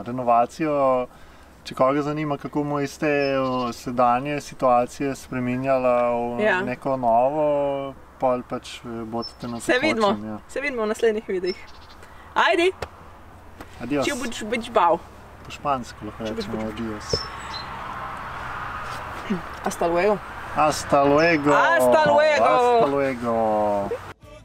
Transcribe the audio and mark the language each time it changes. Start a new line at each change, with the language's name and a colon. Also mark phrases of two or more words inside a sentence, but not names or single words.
Slovenian: Če koga zanima, kako mu iz te sedanje situacije spreminjala v neko novo, pol pač bodite na tekočem. Se vidimo v naslednjih videih. Ajde! Adios. Ču bič bau. Po špansko lahko rečemo adios.
Spanish: Hasta luego. Hasta luego. Hasta luego. Hasta luego.